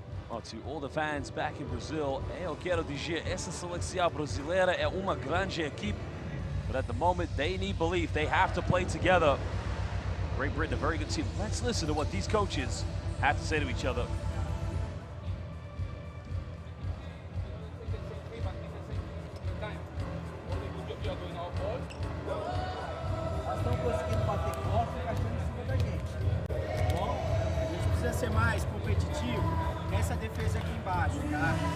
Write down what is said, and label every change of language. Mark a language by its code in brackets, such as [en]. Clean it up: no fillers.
[en] Well, to all the fans back in Brazil, [pt] eu quero dizer, essa seleção brasileira é uma grande equipe. [en] But at the moment, they need belief. They have to play together. Great Britain, a very good team. Let's listen to what these coaches have to say to each other. [pt] Nós estamos conseguindo bater forte e encaixando em cima da gente. Bom, a gente precisa ser mais competitivo nessa defesa aqui embaixo, tá?